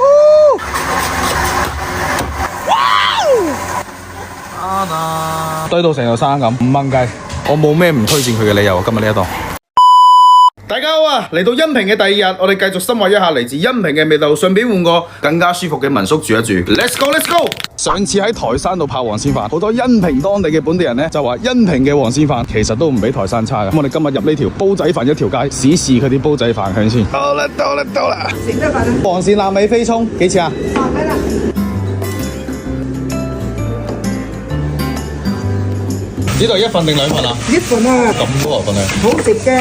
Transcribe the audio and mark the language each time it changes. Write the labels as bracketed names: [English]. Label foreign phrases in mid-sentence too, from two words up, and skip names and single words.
[Cantonese] 堆到成條山咁，5蚊雞，我冇咩唔推薦佢嘅理由。今日呢一檔。大家好啊！嚟到恩平嘅第二日，我哋繼續深挖一下嚟自恩平嘅味道，順便換個更加舒服嘅民宿住一住。 [English] Let's go, let's go！ [Cantonese] 上次喺台山度拍黃鱔飯，好多恩平當地嘅本地人呢就話恩平嘅黃鱔飯其實都唔比台山差嘅。咁我哋今日入呢條煲仔飯一條街，試試佢啲煲仔飯香先。到啦到啦到啦！食咩飯啊？黃鱔臘味飛葱幾錢啊？100蚊啊！呢度1份定2份啊？1份啊！咁多份啊？好食嘅。